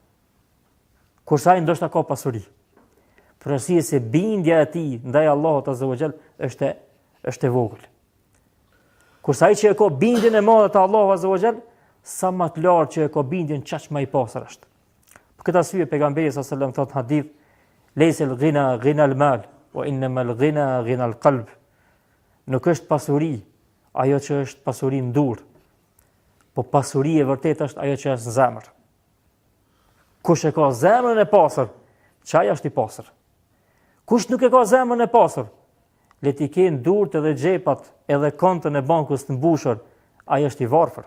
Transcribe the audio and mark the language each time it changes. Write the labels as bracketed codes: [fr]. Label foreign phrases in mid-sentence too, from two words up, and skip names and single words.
[sq] Kurse ai ndoshta ka pasuri. Për arsye se bindja e tij ndaj Allahut [ar] عز وجل [sq] është e vogël. Kurse ai që e ka bindjen e madhe te Allahu [ar] عز وجل, [sq] sa më të lartë që e ka bindjen, çaq më i pastër është. Për këtë arsye pejgamberi [ar] صلى الله عليه وسلم [sq] thot hadith, [ar] "ليس الغنى غنى المال، وإنما الغنى غنى القلب." [sq] Nuk është pasuri ajo që është pasuri në dur, po pasuri e vërtet është ajo që është në zemër. Kush e ka zemrën e pastër, çaj është i pastër. Kush nuk e ka zemrën e pastër, le t'i kenë durt edhe xhepat edhe kontën e bankës të mbushur, ai është i varfër.